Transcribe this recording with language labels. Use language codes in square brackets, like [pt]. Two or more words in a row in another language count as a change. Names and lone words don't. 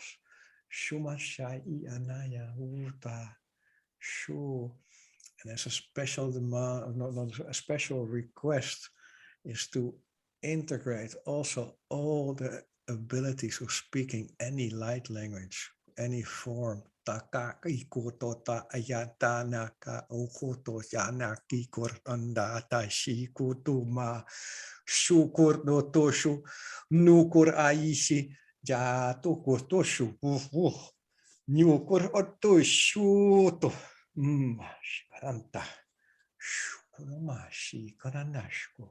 [en] Shumashai Anaya Uta Shu. And as a special demand, not a special request, is to integrate also all the abilities of speaking any light language, any form. Taka ikotota ayatanaka okoto yanaki koranda tashi kutuma shukur no toshu nukur aishi jato kotoshu nukur otoshuto shikaranta shukurumashi karanashko.